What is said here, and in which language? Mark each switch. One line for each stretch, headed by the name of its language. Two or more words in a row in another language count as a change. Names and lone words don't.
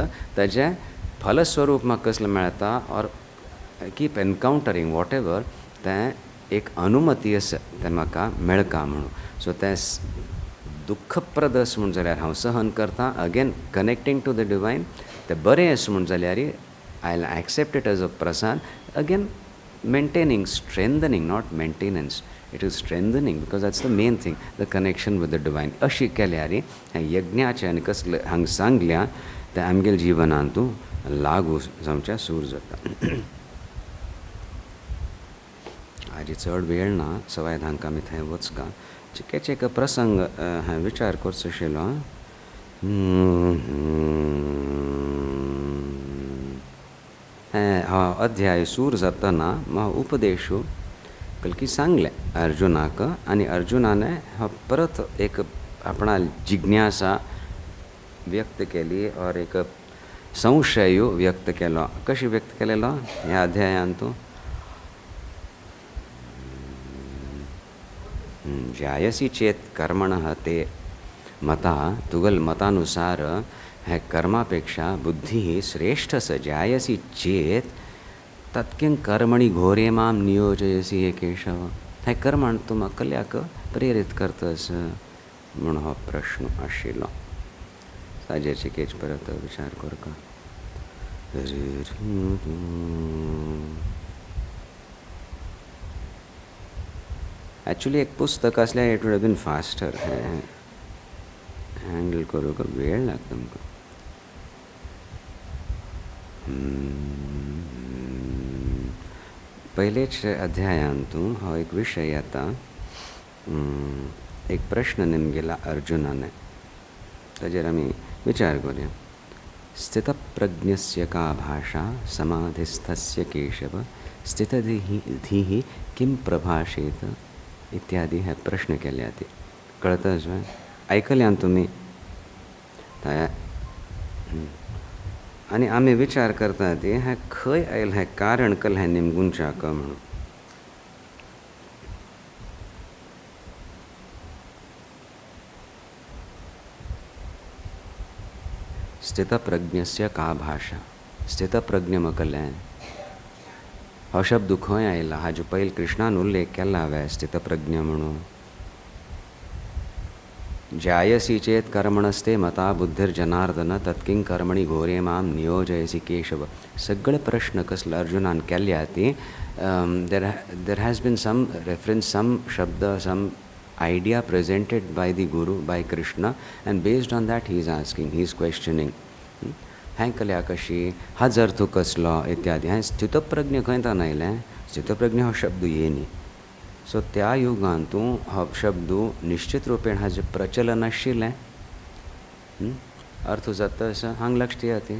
Konkani: ताजें फलस्वरूप म्हाका कसलें मेळटा
English: or keep encountering whatever
Konkani: तें एक अनुमती आसा तें म्हाका मेळका म्हणून सो तें दुख्खप्रद आसा म्हूण जाल्यार हांव सहन करतां
English: again connecting to the divine
Konkani: तें बरें आसा म्हूण जाल्यार
English: I will accept it as a
Konkani: प्रसाद
English: again maintaining strengthening not maintenance it is strengthening because that's the main thing the connection with the divine
Konkani: अशी केल्यार हें यज्ञाचें आनी कसलें हांगा सांगल्या तें आमगेल्या जिवनांतू लागू जावचें सूर जाता. हाजी चड वेळ ना सवाय हांकां आमी थंय वचका चिकेच एक प्रसंग हांवें विचार करचो आशिल्लो हो अध्याय सूर जातना उपदेशू कल्की सांगलें अर्जुनाक आनी अर्जुनाने हो परत एक आपणा जिज्ञासा व्यक्त केली और एक संशय व्यक्त केलो कशी व्यक्त केलेलो ह्या अध्यायांतू
Sanskrit: जायसी चेत कर्मणः ते मता
Konkani: तुगल मतानुसार हे कर्मापेक्षा बुद्धी श्रेष्ठ स जायसी चेत
Sanskrit: तत्किं कर्मणि घोरे मां नियोजयसी हे केशव
Konkani: हे कर्मण तूं म्हाका कल्याक प्रेरीत करतस म्हूण हो प्रश्न आशिल्लो ताजेर चिकेच परत विचार करका. एक्चुअली एक पुस्तक आसल्यार
English: it would have been faster
Konkani: हँडल करूंक वेळ लागता आमकां. पयलेच अध्यायांतू हो एक विशय येता एक प्रश्न नेमगेला अर्जुनाने ताजेर आमी विचार करूया.
Sanskrit: स्थितप्रज्ञस्य का भाषा समाधिस्थस्य केशव स्थितधीः किं प्रभाषेत
Konkani: इत्यादी हे प्रश्न केले ते कळतच ऐकल्यान तुमी आनी आमी विचार करता ते हे खंय आयलें हें कारण कल हें निमगुंचाक म्हणून.
Sanskrit: स्थितप्रज्ञस्य का भाषा
Konkani: स्थितप्रज्ञ मकलें हो शब्द खंय आयला हाजे पयलीं कृष्णान उल्लेख केला हांवें स्थितप्रज्ञ म्हणून.
Sanskrit: जायसी चेत कर्मणस्ते मता बुद्धिर्जनार्दन तत्किं कर्मणि घोरे मां नियोजयसी केशव
Konkani: सगळे प्रश्न कसले अर्जुनान केल्या ती देर
English: has been some reference some
Konkani: शब्द
English: some idea presented by the guru by Krishna and based on that he is asking he is questioning
Konkani: हांवें केल्या कशी हाज अर्थ कसलो इत्यादी हांवें स्थितप्रज्ञ खंय तान आयलें स्थितप्रज्ञ हो शब्द येयनी सो त्या युगांतू हो शब्द निश्चित रुपेण हाजें प्रचलन आशिल्लें अर्थ जाता असो हांगा लक्ष दिया ती.